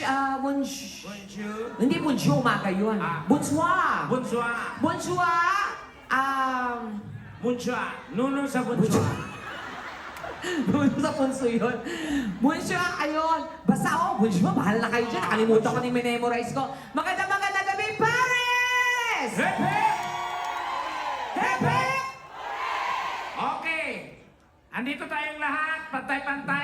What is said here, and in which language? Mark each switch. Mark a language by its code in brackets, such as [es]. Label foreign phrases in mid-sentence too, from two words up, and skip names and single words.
[tl] Bonjour. Hindi bonjour, umaga yun. Bonsoir. Bonsoir. Bonsoir. Bonsoir. Nuno sa bonsoir. Bonjour sa punso yun. Bonjour, ayun. Basta bonjour, bahala na kayo dyan. Nakalimutan ko na yung memorize ko. Magandang gabi, Paris! Hepe! Hepe! Okay. Andito tayong lahat. Pantay-pantay.